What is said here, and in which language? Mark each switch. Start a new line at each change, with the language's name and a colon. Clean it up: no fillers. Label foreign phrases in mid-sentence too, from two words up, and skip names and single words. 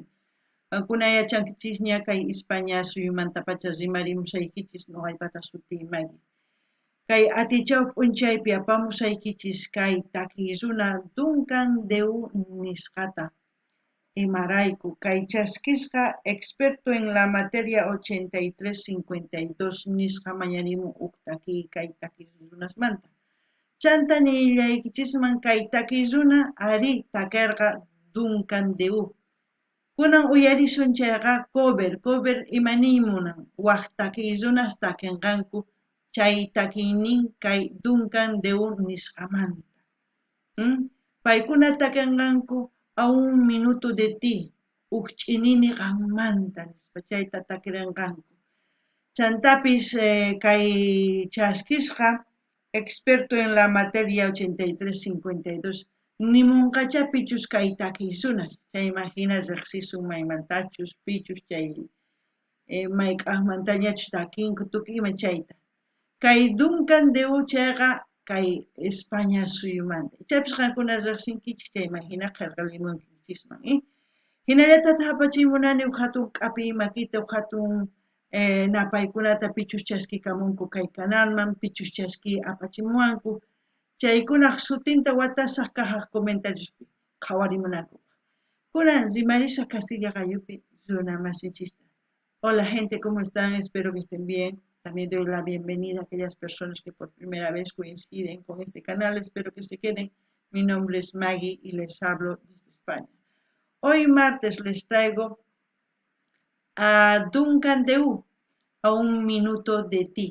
Quechua: Qankuna yachankichis ña kay España suyumantapacha rimarimusaykichis noqaypata sutiymari. Kay atichaw p'unchaypi apamusaykichis kay takiy runa Duncan Deu nisqata. Imarayku kay chasquisqa
Spanish: experto en la materia
Quechua: 8352 nisqa mañarimun takiy kay takiy runasmanta. Chanta nillaykichisman kay takiy runa ari takarqa Duncan Deu. Kunan uyarisun chayqa cover imaniymunan waq takiy runas takinqanku chay takiynin kay Duncan Deu nisqamanta. Paykuna takinqanku
Spanish: a un minuto de ti,
Quechua: uch'inini qanmanta nispa chayta takirinqanku. Chantapis kay chasquisqa
Spanish: experto en la materia
Quechua: 8352 nimunqacha pichus kay takiy runas. Chay imaginas riqsisun maymantachus pichus chay mayk'aqmantañachus takinku tukiyman chayta. Kay Duncan Deu chayqa kay España suyumanta. Chaypis qankuna riqsinkichis chay imagina qillqalimunkichisman. Hinallatata hapachiymunani hatun k'api makita hatun napaykunata pichus chaskikamunku kay kanalman, pichus chaski apachimuwanku. Chaykunaq sutinta watasaq kajaq comentariospi qhawarimunaku. Kunan rimarisa Castilla Gayupi runa masinchista.
Spanish: Hola gente, ¿cómo están? Espero que estén bien. También doy la bienvenida a aquellas personas que por primera vez coinciden con este canal. Espero que se queden. Mi nombre es Maggie y les hablo desde España. Hoy martes les traigo a Duncan Deu, a un minuto de ti.